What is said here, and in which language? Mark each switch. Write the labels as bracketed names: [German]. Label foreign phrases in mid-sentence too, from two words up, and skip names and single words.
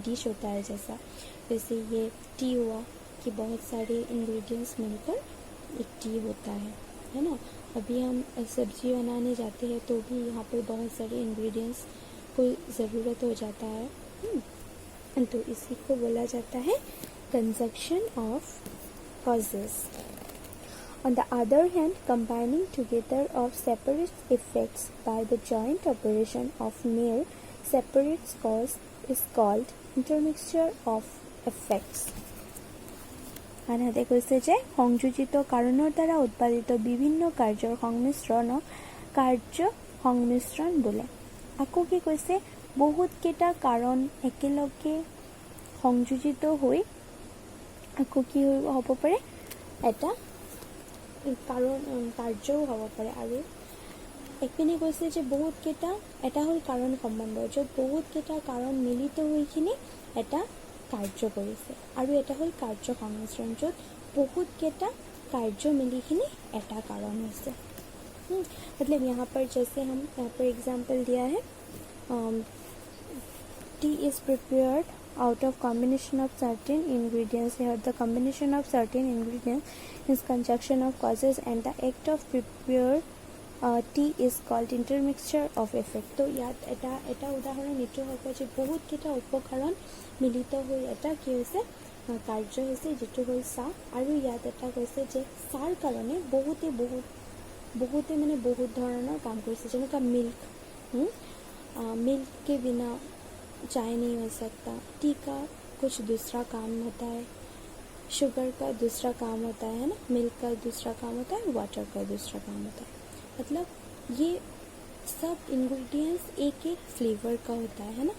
[Hindi] डिश होता है जैसे ये टी हुआ कि बहुत सारे इंग्रेडिएंट्स मिलकर एक टी होता है ना। अभी हम सब्जी बनाने जाते हैं तो भी यहाँ पर बहुत सारे इंग्रेडिएंट्स को ज़रूरत हो जाता है, तो इसी को बोला जाता है [English] conjunction of causes. On the other hand, combining together of separate effects by the joint operation of mere separate cause is called intermixture of effects. [Assamese] আনহাতে কৈছে যে সংযোজিত কাৰণৰ দ্বাৰা উৎপাদিত বিভিন্ন কাৰ্যৰ সংমিশ্ৰণক কাৰ্য সংমিশ্ৰণ বোলে। আকৌ কি কৈছে, বহুতকেইটা কাৰণ একেলগে সংযোজিত হৈ আকৌ কি হ'ব পাৰে, এটা কাৰ্যও হ'ব পাৰে। আৰু একপিনে কৈছে যে বহুতকেইটা, এটা হ'ল কাৰণ সম্বন্ধ, য'ত বহুতকেইটা কাৰণ মিলিত হৈখিনি এটা কাৰ্য কৰিছে, আৰু এটা হ'ল কাৰ্য সংমিশ্ৰণ, য'ত বহুতকেইটা কাৰ্য মিলিখিনি এটা কাৰণ হৈছে। [Hindi] मतलब यहाँ पर जैसे हम यहाँ पर एग्जाम्पल दिया है, [English] tea is prepared out of combination of certain ingredients. Here the combination of certain ingredients is conjunction of causes, and the act of prepare tea is called intermixture of effect. [Assamese] तो ইয়াত এটা উদাহৰণ এইটো হ'ব যে বহুত কেইটা উপকৰণ মিলিত হৈ এটা কি হৈছে, কাৰ্য হৈছে, যিটো হ'ল চাহ। আৰু ইয়াত এটা কৈছে যে চাহৰ কাৰণে বহুতে মানে বহুত ধৰণৰ কাম কৰিছে, যেনেকুৱা [Hindi] मिल्क के बिना चाय नहीं हो सकता, टी का कुछ दूसरा काम होता है, शुगर का दूसरा काम होता है ना, मिल्क का दूसरा काम होता है, वाटर का दूसरा काम होता है। मतलब ये सब इंग्रेडिएंट्स एक एक फ्लेवर का होता है ना।